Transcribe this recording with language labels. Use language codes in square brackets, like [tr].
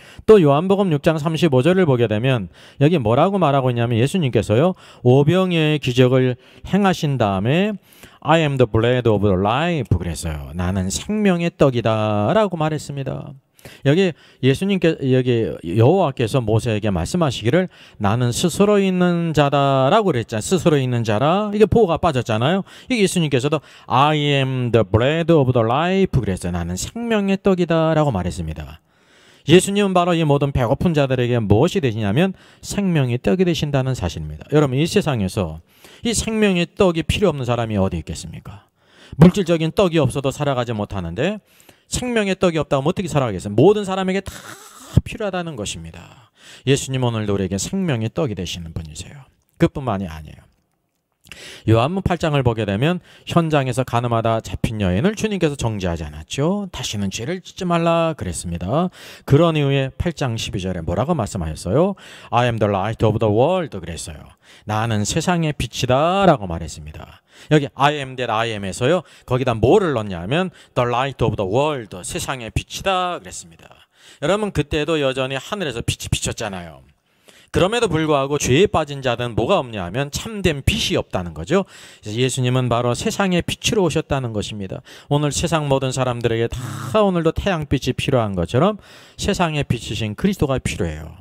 [ko] 또 요한복음 6장 35절을 보게 되면 여기 뭐라고 말하고 있냐면 예수님께서요, 오병이어의 기적을 행하신 다음에 [en] I am the bread of the life [ko] 그랬어요. 나는 생명의 떡이다 라고 말했습니다. 여기 여기 여호와께서 모세에게 말씀하시기를 나는 스스로 있는 자다라고 그랬잖아요. 스스로 있는 자라. 이게 보호가 빠졌잖아요. 이게 예수님께서도 [en] I am the bread of the life [ko] 그랬어요. 나는 생명의 떡이다라고 말했습니다. 예수님은 바로 이 모든 배고픈 자들에게 무엇이 되시냐면 생명의 떡이 되신다는 사실입니다. 여러분, 이 세상에서 이 생명의 떡이 필요 없는 사람이 어디 있겠습니까? 물질적인 떡이 없어도 살아가지 못하는데 생명의 떡이 없다면 어떻게 살아가겠어요? 모든 사람에게 다 필요하다는 것입니다. 예수님 오늘도 우리에게 생명의 떡이 되시는 분이세요. 그뿐만이 아니에요. 요한복음 8장을 보게 되면 현장에서 가늠하다 잡힌 여인을 주님께서 정죄하지 않았죠. 다시는 죄를 짓지 말라 그랬습니다. 그런 이후에 8장 12절에 뭐라고 말씀하셨어요? [en] I am the light of the world [ko] 그랬어요. 나는 세상의 빛이다 라고 말했습니다. 여기 [en] I am that I am에서요, [ko] 거기다 뭐를 넣냐면 [en] the light of the world, [ko] 세상의 빛이다 그랬습니다. 여러분, 그때도 여전히 하늘에서 빛이 비쳤잖아요. 그럼에도 불구하고 죄에 빠진 자들은 뭐가 없냐 하면 참된 빛이 없다는 거죠. 그래서 예수님은 바로 세상의 빛으로 오셨다는 것입니다. 오늘 세상 모든 사람들에게 다 오늘도 태양빛이 필요한 것처럼 세상의 빛이신 그리스도가 필요해요.